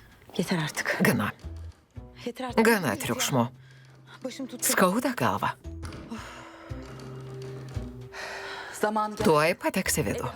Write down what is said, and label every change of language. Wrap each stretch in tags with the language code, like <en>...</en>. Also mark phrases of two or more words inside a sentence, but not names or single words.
<tr>Yeter artık.</tr> <lt>Gana.</lt> <tr>Yeter artık.</tr> <lt>Gana triukšmo.</lt> <tr>Başım tuttu.</tr> <lt>Skauda galva.</lt> <tr>Zamanı geldi.</tr> <lt>Tuoj pateks į vidų.</lt>